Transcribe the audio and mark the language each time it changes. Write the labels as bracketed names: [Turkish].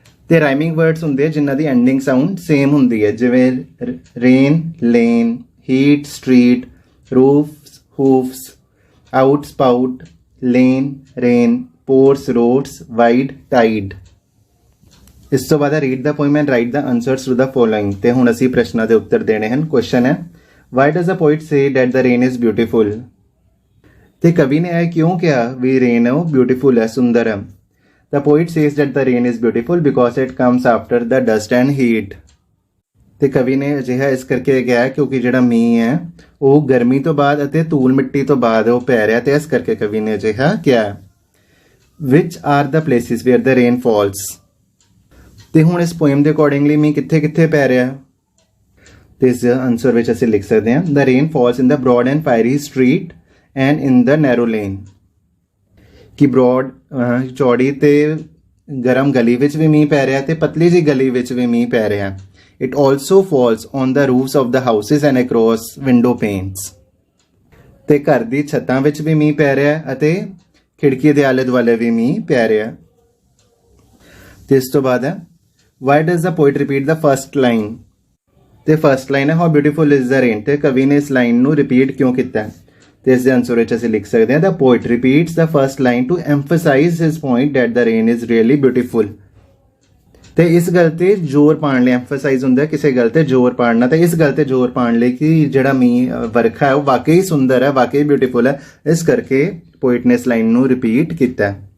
[Punjabi] ਤੇ rhyming words ਹੁੰਦੇ ਜਿਨ੍ਹਾਂ ਦੀ ਐਂਡਿੰਗ ਸਾਊਂਡ ਸੇਮ ਹੁੰਦੀ ਹੈ, ਜਿਵੇਂ rain lane, heat street, roofs, hoofs, out, spout, lane, rain, pores, roads, wide, tide। ਇਸ ਤੋਂ ਬਾਅਦ [English] Read the poem and write the answers to the following. [Punjabi] ਤੇ ਹੁਣ ਅਸੀਂ ਪ੍ਰਸ਼ਨਾਂ ਦੇ ਉੱਤਰ ਦੇਣੇ ਹਨ। [English] Question ਹੈ why does a poet say that the rain is beautiful. [Punjabi] ਤੇ ਕਵੀ ਨੇ ਇਹ ਕਿਉਂ ਕਿਹਾ ਵੀ ਰੇਨ ਉਹ ਬਿਊਟੀਫੁਲ ਹੈ, ਸੁੰਦਰ ਹੈ। [English] The poet says that the rain is beautiful because it comes after the dust and heat। [Punjabi] ਤੇ ਕਵੀ ਨੇ ਅਜਿਹਾ ਇਸ ਕਰਕੇ ਕਿਹਾ ਕਿਉਂਕਿ ਜਿਹੜਾ ਮੀਂਹ ਹੈ ਉਹ ਗਰਮੀ ਤੋਂ ਬਾਅਦ ਅਤੇ ਧੂਲ ਮਿੱਟੀ ਤੋਂ ਬਾਅਦ ਉਹ ਪੈ ਰਿਹਾ, ਤੇ ਇਸ ਕਰਕੇ ਕਵੀ ਨੇ ਅਜਿਹਾ ਕਿਹਾ। [English] Which are the places where the rain falls। [Punjabi] ਤੇ ਹੁਣ ਇਸ ਪੋਇਮ ਦੇ ਅਕੋਰਡਿੰਗਲੀ ਮੀਂਹ ਕਿੱਥੇ ਕਿੱਥੇ ਪੈ ਰਿਹਾ, ਤੇ ਇਸ ਆਨਸਰ ਵਿੱਚ ਅਸੀਂ ਲਿਖ ਸਕਦੇ ਹਾਂ [English] the rain falls in the broad and fiery street and in the narrow lane। [Punjabi] ਕਿ ਬ੍ਰੌਡ ਚੌੜੀ ਤੇ ਗਰਮ ਗਲੀ ਵਿੱਚ ਵੀ ਮੀਂਹ ਪੈ ਰਿਹਾ ਤੇ ਪਤਲੀ ਜਿਹੀ ਗਲੀ ਵਿੱਚ ਵੀ ਮੀਂਹ ਪੈ ਰਿਹਾ। [English] It also falls on the roofs of the houses and across window panes। [Punjabi] ਤੇ ਘਰ ਦੀ ਛੱਤਾਂ ਵਿੱਚ ਵੀ ਮੀਂਹ ਪੈ ਰਿਹਾ ਅਤੇ ਖਿੜਕੀ ਦੇ ਆਲੇ ਦੁਆਲੇ ਵੀ ਮੀਂਹ ਪੈ ਰਿਹਾ। ਤੇ ਇਸ ਤੋਂ ਬਾਅਦ ਹੈ [English] why does the poet repeat the first line। [Punjabi] ਤੇ ਫਸਟ ਲਾਈਨ ਹੈ [English] how beautiful is the rain। [Punjabi] ਤੇ ਕਵੀ ਨੇ ਇਸ ਲਾਈਨ ਨੂੰ ਰਿਪੀਟ ਕਿਉਂ ਕੀਤਾ, ਤੇ ਇਸ ਦੇ ਆਨਸਰ ਵਿੱਚ ਅਸੀਂ ਲਿਖ ਸਕਦੇ ਹਾਂ [English] the poet repeats the first line to emphasize his point that the rain is really beautiful। [Punjabi] ਤੇ ਇਸ ਗੱਲ ਤੇ ਜ਼ੋਰ ਪਾਉਣ ਲਈ ਐਮਫਸਾਈਜ਼ ਹੁੰਦਾ ਕਿਸੇ ਗੱਲ ਤੇ ਜ਼ੋਰ ਪਾਉਣਾ, ਤੇ ਇਸ ਗੱਲ ਤੇ ਜ਼ੋਰ ਪਾਉਣ ਲਈ ਕਿ ਜਿਹੜਾ ਮੀਂਹ ਵਰਖਾ ਹੈ ਉਹ ਵਾਕਈ ਸੁੰਦਰ ਹੈ, ਵਾਕਈ ਬਿਊਟੀਫੁਲ ਹੈ, ਇਸ ਕਰਕੇ ਪੋਇਟ ਨੇ ਇਸ ਲਾਈਨ ਨੂੰ ਰਿਪੀਟ ਕੀਤਾ।